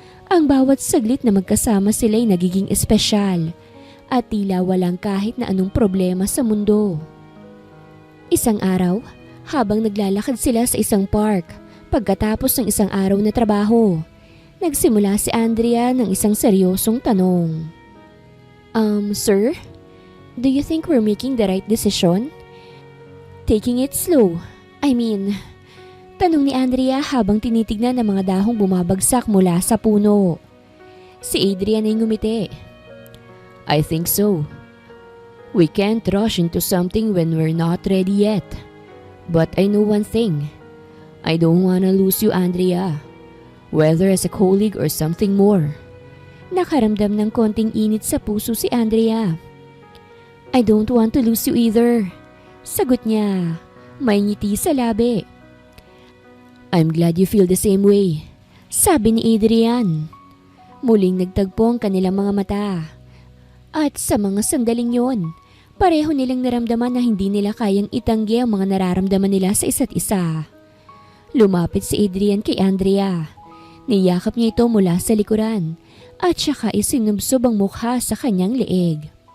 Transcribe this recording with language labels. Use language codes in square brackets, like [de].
[tl] Ang bawat saglit na magkasama sila ay nagiging espesyal at tila walang kahit na anong problema sa mundo. Isang araw, habang naglalakad sila sa isang park, pagkatapos ng isang araw na trabaho, nagsimula si Andrea ng isang seryosong tanong. [en] Sir? Do you think we're making the right decision? Taking it slow. [tl] Tanong ni Andrea habang tinitignan ang mga dahong bumabagsak mula sa puno. Si Adrian ay ngumiti. [en] I think so. We can't rush into something when we're not ready yet. But I know one thing. I don't wanna lose you, Andrea. Whether as a colleague or something more. [tl] Nakaramdam ng konting init sa puso si Andrea. [en] I don't want to lose you either. [tl] Sagot niya. May ngiti sa labi. [en] I'm glad you feel the same way, [tl] sabi ni Adrian. Muling nagtagpo ang kanilang mga mata. At sa mga sandaling yon, pareho nilang naramdaman na hindi nila kayang itanggi ang mga nararamdaman nila sa isa't isa. Lumapit si Adrian kay Andrea. Niyakap niya ito mula sa likuran at saka isinubsob ang mukha sa kanyang leeg.